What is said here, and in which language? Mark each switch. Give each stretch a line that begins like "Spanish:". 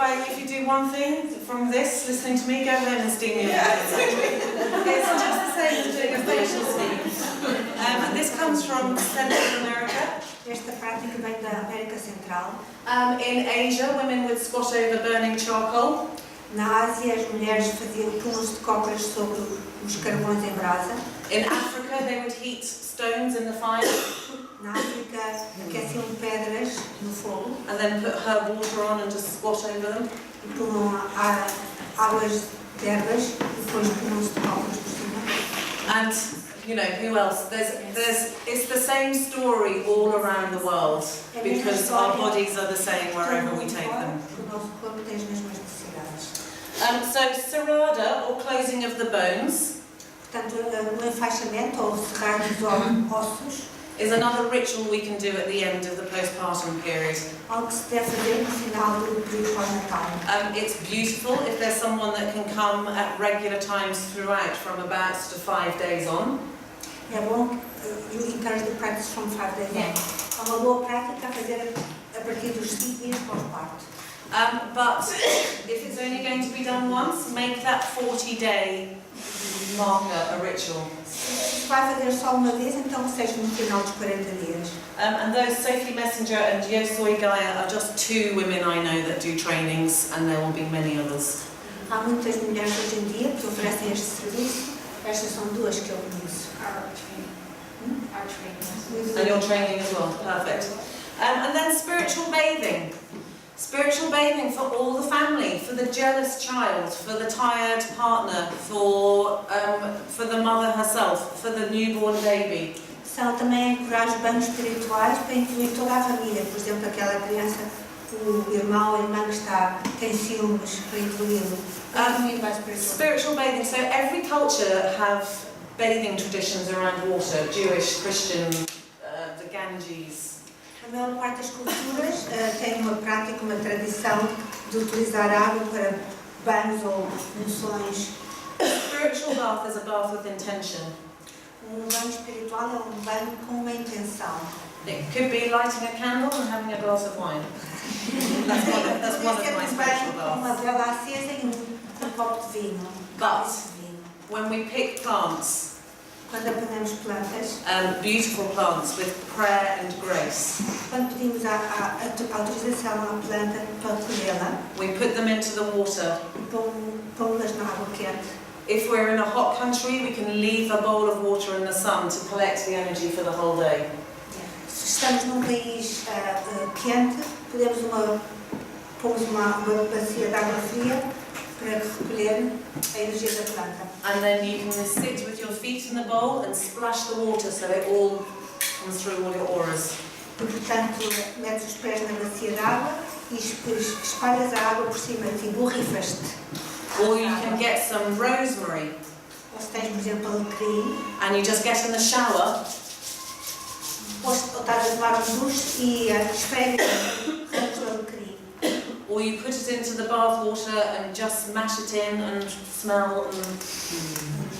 English: If you do one thing from this, listening to me, go home and steam your face. It's just the same as doing a facial steam. And this comes from Central America.
Portuguese: Esta prática vem da América Central.
English: In Asia, women would squat over burning charcoal.
Portuguese: Na Ásia, as mulheres faziam pulos de cócoras sobre os carvões em brasa.
English: In Africa, they would heat stones in the fire.
Portuguese: Na África, aqueciam pedras no fogo.
English: And then put herb water on and just squat over them.
Portuguese: E punham águas de ervas e depois punham-se de cócoras por cima.
English: And, you know, who else? It's the same story all around the world because our bodies are the same wherever we take them.
Portuguese: O nosso corpo tem as mesmas necessidades.
English: So, serrada, or closing of the bones,
Portuguese: Portanto, o enfaixamento ou cerrar dos ossos
English: is another ritual we can do at the end of the postpartum period.
Portuguese: algo que se deve fazer no final do período pós-natal.
English: It's beautiful if there's someone that can come at regular times throughout from about 5 days on.
Portuguese: É bom,
English: you encourage the practice from 5 days on.
Portuguese: É uma boa prática a fazer a partir dos 5 dias pós-parto.
English: But if it's only going to be done once, make that 40-day marker a ritual.
Portuguese: Se vai fazer só uma vez, então que seja no final dos 40 dias.
English: And those Sophie Messenger and Yosoi Gaia are just 2 women I know that do trainings, and there will be many others.
Portuguese: Há muitas mulheres hoje em dia que oferecem este serviço. Estas são 2 que eu conheço.
English: Our training. And you're training as well, perfect. And then spiritual bathing. Spiritual bathing for all the family, for the jealous child, for the tired partner, for the mother herself, for the newborn baby.
Portuguese: São também encorajar banhos espirituais para incluir toda a família. Por exemplo, aquela criança, o irmão ou a irmã que tem ciúmes, para incluí-lo.
English: Spiritual bathing. So every culture have bathing traditions around water. Jewish, Christian, the Ganges.
Portuguese: A maior parte das culturas tem uma prática, uma tradição de utilizar água para banhos ou unções.
English: A spiritual bath is a bath with intention.
Portuguese: Banho espiritual é banho com uma intenção.
English: It could be lighting a candle and having a glass of wine. That's one of my spiritual
Portuguese: Uma
English: baths.
Portuguese: vela acesa e copo de vinho.
English: But when we pick plants,
Portuguese: Quando apanhamos plantas,
English: beautiful plants with prayer and grace,
Portuguese: quando pedimos a autorização à planta para colhê-la,
English: we put them into the water.
Portuguese: pô-las na água quente.
English: If we're in a hot country, we can leave a bowl of water in the sun to collect the energy for the whole day.
Portuguese: Se estamos num país quente, podemos pôr uma bacia de água fria para recolher a energia da planta.
English: And then you can sit with your feet in the bowl and splash the water so it all comes through all your auras.
Portuguese: E, portanto, metes os pés na bacia de água e espalhas a água por cima de ti, borrifas-te.
English: Or you can get some rosemary
Portuguese: Ou se tens, por exemplo, alecrim,
English: and you just get in the shower
Portuguese: ou estás a tomar duche e esfregas ramos de alecrim.
English: or you put it into the bath water and just mash it in and smell and